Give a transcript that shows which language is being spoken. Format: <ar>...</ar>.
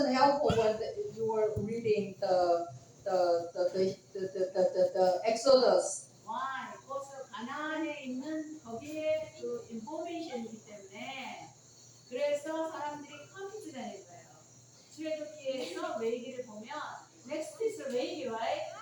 <en>helpful when you were reading the Exodus. Why?</en> <ko>그것은 가나안에 있는 거기에 그 인포메이션이기 때문에 그래서 사람들이 컨퓨즈 되는 거예요. 출애굽기에서 레위기를 보면</ko> <en>next is Levi, right?</en>